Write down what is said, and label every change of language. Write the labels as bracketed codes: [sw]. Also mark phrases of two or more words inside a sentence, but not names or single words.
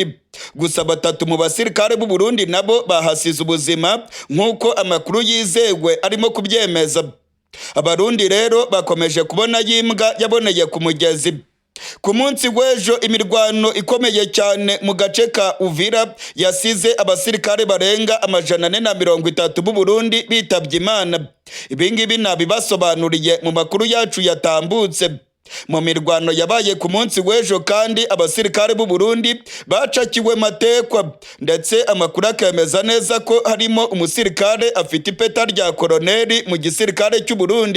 [rw] Gusa batatu mu basirikare b'u Burundi nabo bahasize ubuzima nk'uko amakuru yizewe arimo kubyemeza. Abarundi rero bakomeje kubona yimbwa yaboneye ku mugezi. Ku munsi w'ejo imirwano ikomeye cyane mu gace ka Uvira yasize abasirikare barenga 430 b'u Burundi bitabye Imana. Ibingibi nabibasobanuriye mu makuru yacu yatambutse. Mu mirwano yabaye ku munsi w'ejo kandi abasirikare b'u Burundi bacakiwe matekwa, ndetse amakuru akemeza neza ko harimo umusirikare afite ipeta rya koloneli mu gisirikare cy'u Burundi.